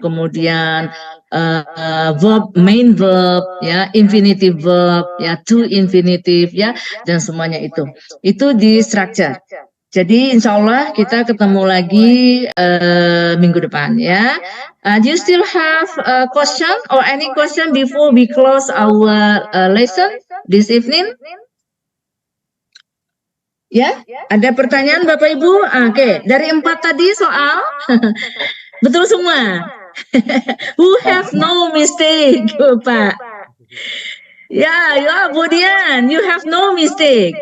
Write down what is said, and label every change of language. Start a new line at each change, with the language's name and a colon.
Indonesian: Kemudian verb, main verb ya, infinitive verb ya, to infinitive ya, dan semuanya itu di structure. Jadi insya Allah kita ketemu lagi minggu depan ya.
English: Do you still have a question or any question before we close our lesson this evening?
Indonesian: Ya, ada pertanyaan Bapak Ibu? Oke, dari 4 tadi soal betul semua.
English: Who have no mistake, Pak? Ya, Bu Dian, you have no mistake.